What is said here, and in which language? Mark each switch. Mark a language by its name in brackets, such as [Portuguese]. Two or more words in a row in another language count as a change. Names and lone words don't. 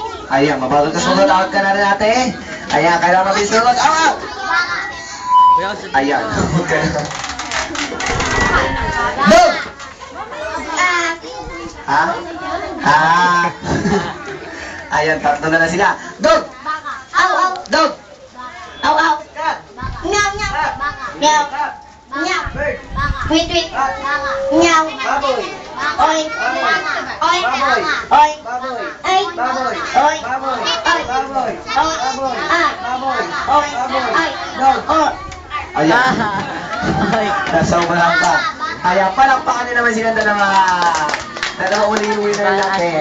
[Filipino] Ayan, mabagal ka sumunod. Out ka na rin natin. Ayan, kailangan mabilis sumunod. Awaw! Baka. Ayan. Dog! Ha? Ha? Ayan, tatlo na lang sila. Dog! Aw, aw. Dog! Aw, aw. Cat! Meow, meow. Cat! Meow. Cat! Nyaw. Bird. [English] Wait, wait. [Filipino] Rat. Nyaw. Baboy. Oink. Oink. Baboy. Oink. Baboy. Ay. Baboy. Oink. Baboy. Ay. Baboy. Oink. Baboy. Ay. Baboy. Oink. Baboy. Ay. Dog. Oh. Ayan. Nasobrahan pa. Ayan, palakpakan nyo naman silang dalawa uli yung winner natin.